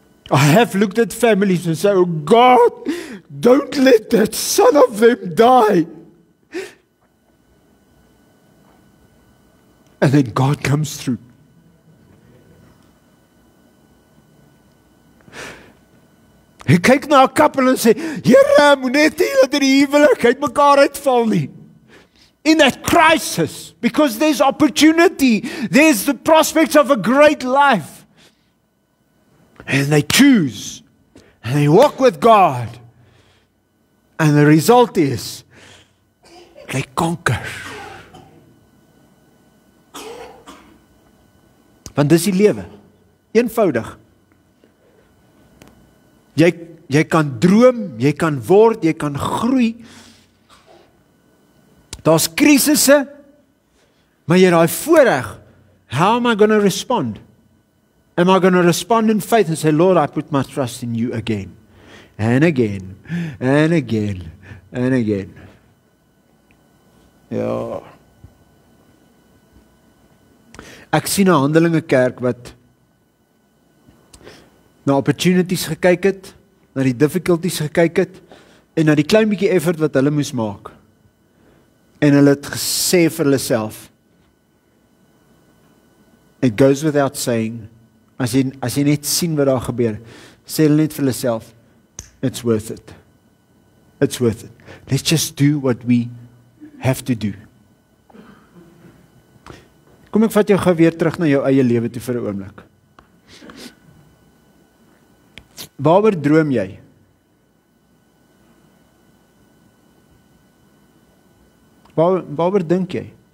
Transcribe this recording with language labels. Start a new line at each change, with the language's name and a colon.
English: I have looked at families and said, oh God, don't let that son of them die. And then God comes through.
Afrikaans: Hy kyk na 'n koppel en sê, Here, moet net nie dat die huwelik uit mekaar uitval nie.
English: In that crisis, because there's opportunity, there's the prospects of a great life. And they choose, and they walk with God. And the result is, they conquer.
Afrikaans: Want dis die lewe. Eenvoudig. Jy kan droom, jy kan word, jy kan groei. Daar's krisisse, maar jy het daai voorreg.
English: How am I going to respond? Am I going to respond in faith and say, Lord, I put my trust in you again, and again, and again, and again.
Afrikaans: Ja. Ek sien 'n Handelinge kerk wat na opportunities gekyk het, na die difficulties gekyk het, en na die klein bietjie effort wat hulle moes maak. En hulle het gesê vir hulle self,
English: it goes without saying,
Afrikaans: as jy net sien wat daar gebeur, sê hulle net vir hulle self,
English: it's worth it. It's worth it. Let's just do what we have to do.
Afrikaans: Kom ek vat jou gou weer terug na jou eie lewe toe vir 'n oomblik. Waaroor droom jy? Waaroor dink jy?